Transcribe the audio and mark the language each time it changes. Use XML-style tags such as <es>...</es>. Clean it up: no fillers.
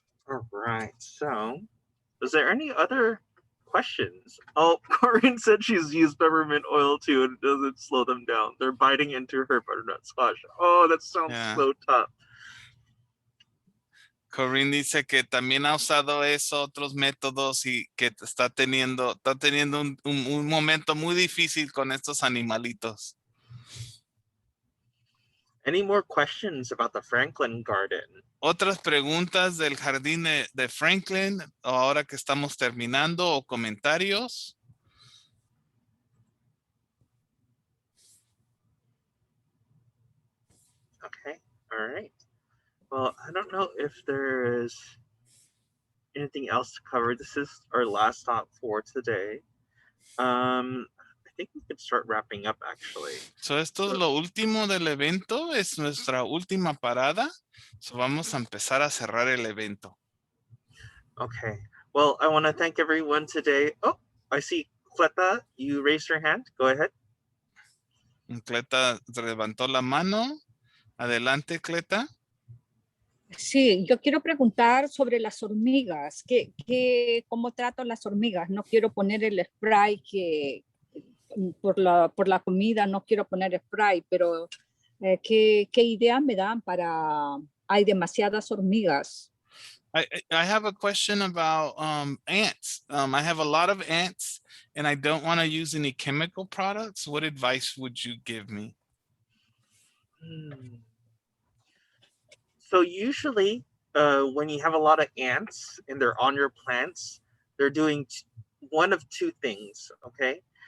<en>All right, so is there any other questions? Oh, Corinne said she's used peppermint oil too and it doesn't slow them down. They're biting into her butternut squash. Oh, that sounds so tough.</en> <es>Corinne dice que también ha usado otros métodos y que está teniendo un momento muy difícil con estos animalitos.</es> <en>Any more questions about the Franklin garden?</en> <es>¿Otras preguntas del jardín de Franklin ahora que estamos terminando o comentarios?</es> <en>Okay, all right. Well, I don't know if there is anything else to cover. This is our last stop for today. I think we could start wrapping up actually.</en> <es>So esto es lo último del evento, es nuestra última parada. So vamos a empezar a cerrar el evento.</es> <en>Okay. Well, I want to thank everyone today. Oh, I see Cleta, you raised your hand. Go ahead.</en> <es>Cleta levantó la mano. Adelante, Cleta. Sí, yo quiero preguntar sobre las hormigas. ¿Cómo trato las hormigas? No quiero poner el spray por la comida, no quiero poner spray, pero ¿qué idea me dan para... Hay demasiadas hormigas.</es> <en>I have a question about ants. I have a lot of ants and I don't want to use any chemical products. What advice would you give me? So usually when you have a lot of ants and they're on your plants, they're doing one of two things, okay?</en>